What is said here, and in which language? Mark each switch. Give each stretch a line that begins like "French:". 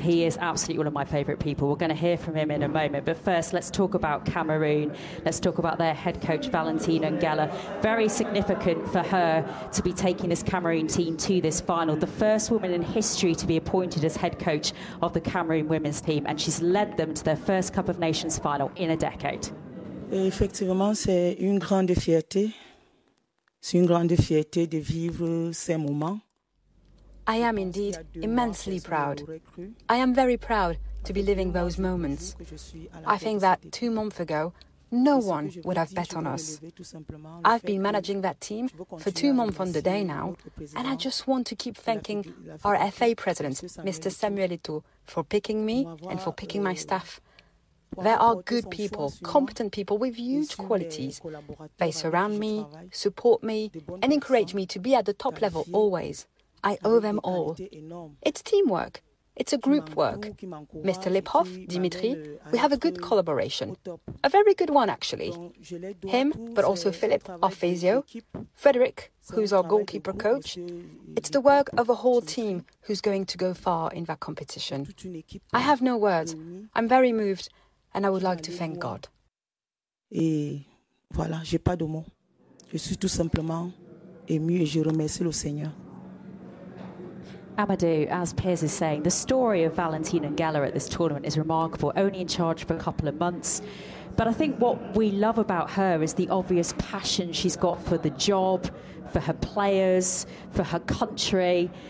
English: He is absolutely one of my favourite people. We're going to hear from him in a moment, but first let's talk about Cameroon. Let's talk about their head coach Valentina Ngella. Very significant for her to be taking this Cameroon team to this final. The first woman in history to be appointed as head coach of the Cameroon women's team, and she's led them to their first Cup of Nations final in a decade.
French: Effectivement, c'est une grande fierté. C'est une grande fierté de vivre ces moments.
English: I am indeed immensely proud. I am very proud to be living those moments. I think that 2 months ago, no one would have bet on us. I've been managing that team for 2 months on the day now, and I just want to keep thanking our FA president, Mr. Samuel Eto'o, for picking me and for picking my staff. There are good people, competent people with huge qualities. They surround me, support me, and encourage me to be at the top level always. I owe them all. It's teamwork. It's a group work. Mr. Lipov, Dimitri, we have a good collaboration. A very good one, actually. Him, but also Philip, our physio. Frederick, who's our goalkeeper coach. It's the work of a whole team who's going to go far in that competition. I have no words. I'm very moved. And I would like to thank God.
French: Et voilà, j'ai pas de mots. Je suis tout simplement émue et je remercie le Seigneur.
English: Amadou, as Piers is saying, the story of Valentina Ngella at this tournament is remarkable, only in charge for a couple of months. But I think what we love about her is the obvious passion she's got for the job, for her players, for her country.